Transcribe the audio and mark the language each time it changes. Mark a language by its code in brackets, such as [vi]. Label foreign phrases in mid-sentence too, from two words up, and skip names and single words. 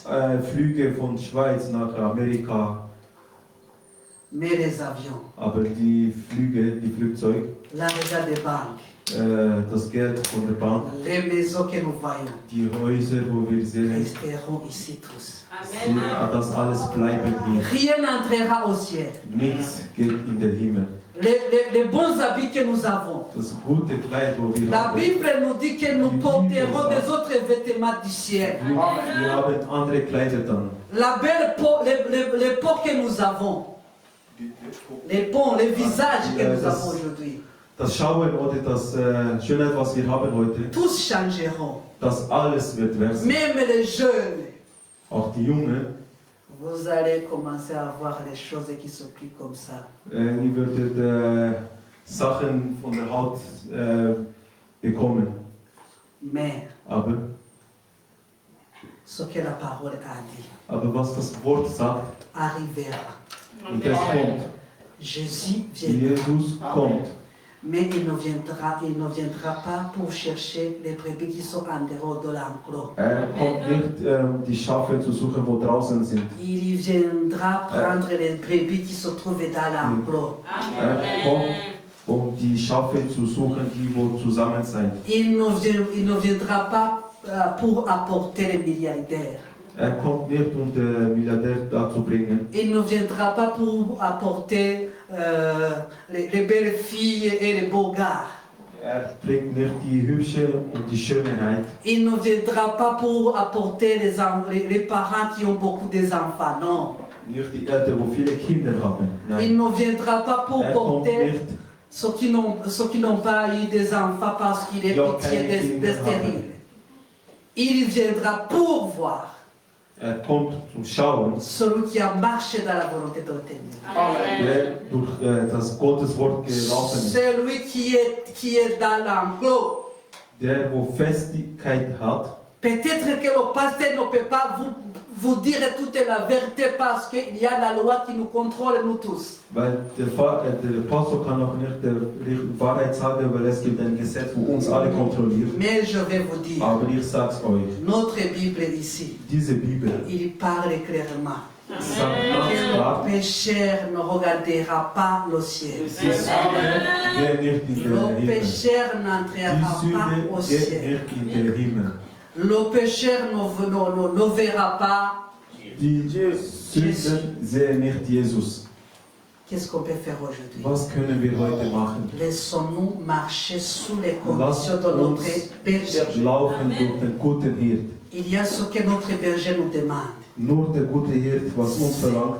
[de] Flüge von Schweiz nach Amerika, [fr] Mais les avions, [de] aber die Flugzeuge, [fr] l'argent des banques, [de] das Geld von der Bank, [fr] les maisons que nous voyons, [de] die Häuser, wo wir sehen, [fr] resteront ici tous. [de] das alles bleiben hier. [fr] Rien n'entrera au ciel. [de] Nichts geht in den Himmel. [fr] Les bons habits que nous avons. [de] Das gute Kleid, wo wir [fr] La [de] haben, [fr] Bible nous dit que nous porterons des autres vêtements du ciel. [de] wir haben andere Kleider dann. [fr] La belle peau, les peaux que nous avons, les ponts, les visages que nous avons aujourd'hui, [de] Das Schauen oder das Schönheit, was wir haben heute, [fr] tous changeront. [de] das alles wird wechseln. [fr] Même les jeunes, [de] auch die Jungen, [fr] vous allez commencer à voir les choses qui sont plus comme ça. [de] ihr würdet Sachen von der Haut bekommen. [fr] Mais [de] Aber [fr] ce que la parole a dit [de] was das Wort sagt, [fr] arrivera. [de] und es kommt, [fr] Jésus viendra, [de] Jesus kommt. [fr] mais il ne viendra pas pour chercher les brebis qui sont en dehors de l'enclos. [de] Kommt nicht, die Schafe zu suchen, wo draußen sind. [fr] Il viendra prendre les brebis qui se trouvent dans l'enclos. [de] Kommt, um die Schafe zu suchen, die wo zusammen sind. [fr] Il ne viendra pas pour apporter les milliardaires. [de] Kommt nicht, um den Milliardär da zu bringen. [fr] Il ne viendra pas pour apporter les belles filles et les beaux gars. [de] Bringt nicht die Hübsche und die Schönheit. [fr] Il ne viendra pas pour apporter les parents qui ont beaucoup d'enfants, non. [de] Nicht die Eltern, die viele Kinder haben. [fr] Il [de] Nein. [fr] ne viendra pas pour [de] Kommt [fr] porter [de] nicht, [fr] ceux qui n'ont pas eu des enfants parce qu'il est pitié des stériles. Il viendra pour voir [de] kommt zum Schauen, [fr] celui qui a marché dans la volonté de l'Éternel. [de] der durch das Gotteswort gelaufen ist. [fr] Celui qui est dans l'enclos. [de] Der, wo Festigkeit hat. [fr] Peut-être que le pasteur ne peut pas vous dire toute la vérité parce qu'il y a la loi qui nous contrôle, nous tous. [de] Weil der Pastor kann auch nicht die Wahrheit sagen, weil es gibt ein Gesetz, wo uns alle kontrolliert. [fr] Mais je vais vous dire, [de] Aber ich sag's euch, [fr] notre Bible ici, [de] diese Bibel [fr] il parle clairement. [de] sagt ganz [fr] Que [de] klar, [fr] le pécheur ne regardera pas le ciel. [de] die Sünde geht nicht in den [fr] Le [de] Himmel. [fr] pécheur [de] Die [fr] n'entrera [de] Sünde [fr] pas au [de] geht [fr] ciel. [de] nicht in den Himmel. [fr] Le pécheur ne verra pas. [de] Die Sünden sehen nicht Jesus. [fr] Qu'est-ce qu'on peut faire aujourd'hui? [de] Was können wir heute machen? [fr] Laissons-nous marcher sous les conditions [de] Lasst [fr] de notre [de] uns [fr] berger. [de] laufen durch den guten Hirt. [fr] Il y a ce que notre berger nous demande. [de] Nur der gute Hirt, was uns verlangt,